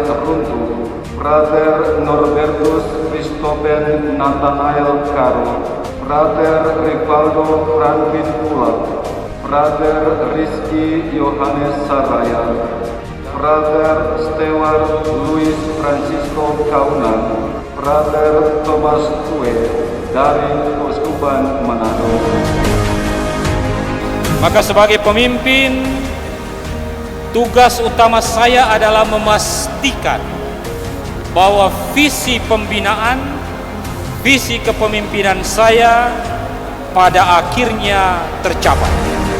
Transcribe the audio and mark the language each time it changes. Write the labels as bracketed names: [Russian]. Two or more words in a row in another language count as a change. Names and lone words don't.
[Indonesian] Runtu, Frater Norbertus Christopen Nathanael Karo, Frater Rivaldo Franvin Pulak, Frater Rizky Yohanes Saraya, Frater Stewart Luis Francisco Kaunan, Frater Thomas Tue dari Keuskupan Manado. Maka sebagai pemimpin, tugas utama saya adalah memastikan bahwa visi pembinaan, visi kepemimpinan saya pada akhirnya tercapai.